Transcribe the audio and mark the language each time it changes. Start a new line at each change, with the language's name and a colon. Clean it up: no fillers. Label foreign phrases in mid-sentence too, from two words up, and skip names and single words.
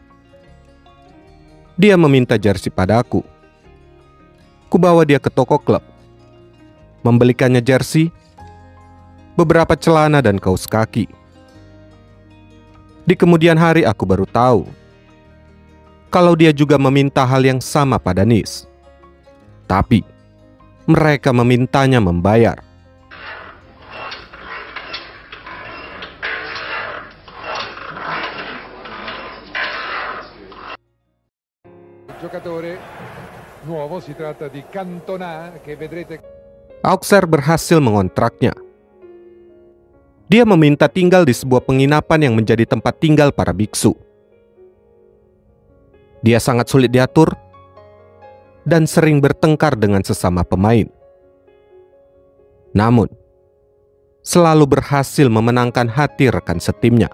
Indonesian: Dia meminta jersey padaku. Kubawa dia ke toko klub, membelikannya jersey, beberapa celana dan kaos kaki. Di kemudian hari aku baru tahu kalau dia juga meminta hal yang sama pada Nice. Tapi mereka memintanya membayar.
Italian: Giocatore nuovo, si tratta di Cantona che vedrete.
Indonesian: Auxerre berhasil mengontraknya. Dia meminta tinggal di sebuah penginapan yang menjadi tempat tinggal para biksu. Dia sangat sulit diatur dan sering bertengkar dengan sesama pemain. Namun, selalu berhasil memenangkan hati rekan setimnya.